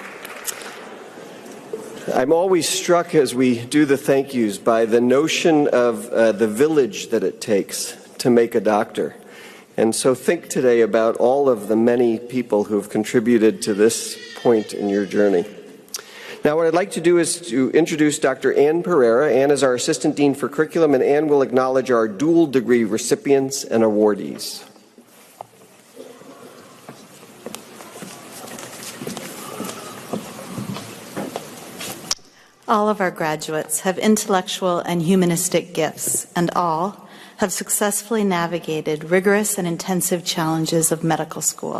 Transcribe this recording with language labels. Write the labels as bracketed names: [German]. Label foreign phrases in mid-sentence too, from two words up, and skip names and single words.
[English] I'm always struck as we do the thank yous by the notion of the village that it takes to make a doctor. And so think today about all of the many people who have contributed to this point in your journey. Now what I'd like to do is to introduce Dr. Ann Pereira. Ann is our Assistant Dean for Curriculum, and Ann will acknowledge our dual degree recipients and awardees. All of our graduates have intellectual and humanistic gifts, and all have successfully navigated rigorous and intensive challenges of medical school.